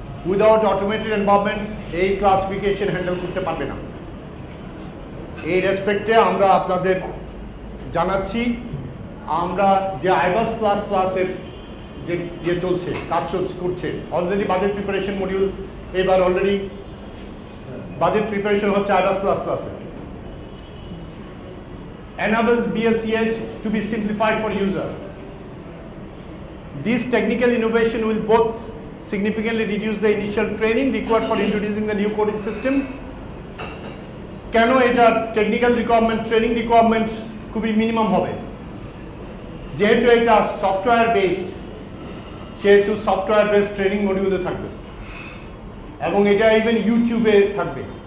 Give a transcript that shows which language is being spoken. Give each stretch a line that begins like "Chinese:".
English: Without automated environment,
Bangla: এই classification handle করতে পারবে না। এই রেসপেক্টে আমরা আপনাদের জানাচ্ছি, আমরা যে আইবাস প্লাস প্লাসের যে চলছে, কাজ করছে, অলরেডি বাজেট প্রিপারেশন মডিউল এবার অলরেডি budget preparation হচ্ছে আইবাস প্লাস প্লাসে।
English: enables BSCH to be simplified for user. This technical innovation will both significantly reduce the initial training required for introducing the new coding system.
Bangla: কেন এটা technical requirement, training requirement খুবই minimum হবে, যেহেতু এটা software based, সেহেতু software based training মডিউলে থাকবে এবং এটা ইভেন ইউটিউবে থাকবে।